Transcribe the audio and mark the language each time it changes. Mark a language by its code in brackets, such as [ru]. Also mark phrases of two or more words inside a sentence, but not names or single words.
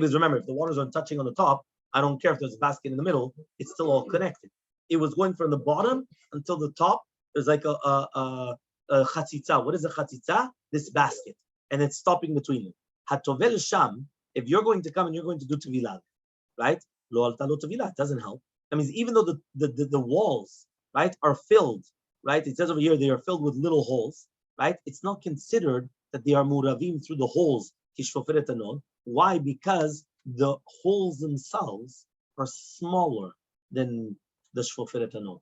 [en] Because remember, if the waters are touching on the top, I don't care if there's a basket in the middle; it's still all connected. It was going from the bottom until the top. There's like a chatzitza. What is a chatzitza? This basket, and it's stopping between them. [he] Hatovel sham. [en] If you're going to come and you're going to do tevilah, right? [he] Lo alta lo tevilah. [en] It doesn't help. That means even though the walls, right, are filled, right? It says over here they are filled with little holes, right? It's not considered that they are muravim through the holes. Why? Because the holes themselves are smaller than the [he] shvoferet hanol.